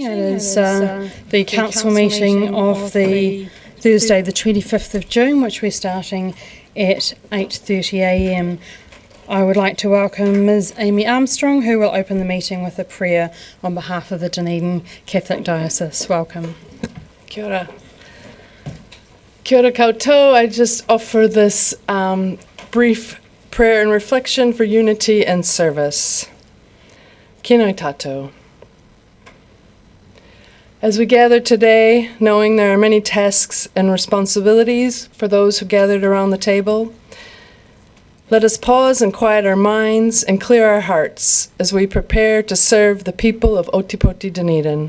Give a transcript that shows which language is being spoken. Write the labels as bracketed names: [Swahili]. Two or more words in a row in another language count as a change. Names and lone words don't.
[English] It is the council meeting of the Thursday the 25th of June, which we're starting at 8:30 a.m. I would like to welcome Ms. Amy Armstrong, who will open the meeting with a prayer on behalf of the Dunedin Catholic Diocese. Welcome. [Māori] Kia ora. Kia ora koutou. [English] I just offer this brief prayer and reflection for unity and service. [Māori] Kinoi tatou. [English] As we gather today, knowing there are many tasks and responsibilities for those who gathered around the table, let us pause and quiet our minds and clear our hearts as we prepare to serve the people of Otipoti Dunedin.